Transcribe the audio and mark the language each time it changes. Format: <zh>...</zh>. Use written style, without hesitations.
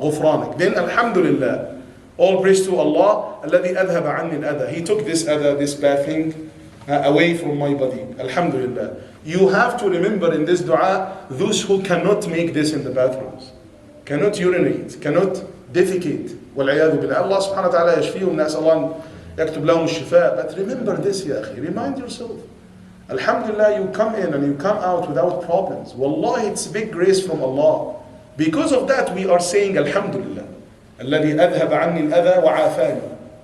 <en>غفرانك. Then Alhamdulillah, all praise to Allah.</en> <ar>الذي أذهب عني الأذى.</ar> <en>He took this adha, this bad thing away from my body. Alhamdulillah. You have to remember in this dua, those who cannot make this in the bathrooms, cannot urinate, cannot defecate.</en> <ar>والعياذ بالله. Allah subhanahu wa ta'ala يشفيهم, نسأل الله يكتب لهم الشفاء.</ar> <en>But remember this, ya akhi. Remind yourself. Alhamdulillah, you come in and you come out without problems. Wallahi, it's a big grace from Allah. Because of that, we are saying Alhamdulillah.</en> <ar>الذي أذهب عني الأذى وعافاني.</ar>